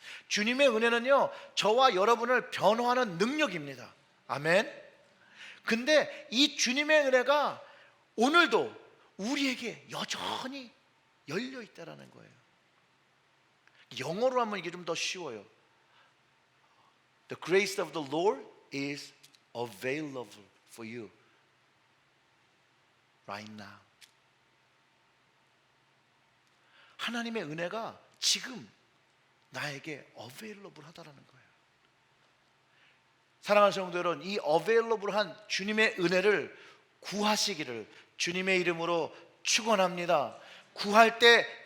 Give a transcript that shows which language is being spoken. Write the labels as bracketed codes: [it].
[ko] 주님의 은혜는요 저와 여러분을 변화하는 능력입니다. 아멘. 근데 이 주님의 은혜가 오늘도 우리에게 여전히 열려 있다라는 거예요. 영어로 하면 이게 좀 더 쉬워요. [en] The grace of the Lord is available for you right now. [ko] 하나님의 은혜가 지금 나에게 available 하다라는 거예요. 사랑하는 성도 여러분, 이 available한 주님의 은혜를 구하시기를 주님의 이름으로 축원합니다. 구할 때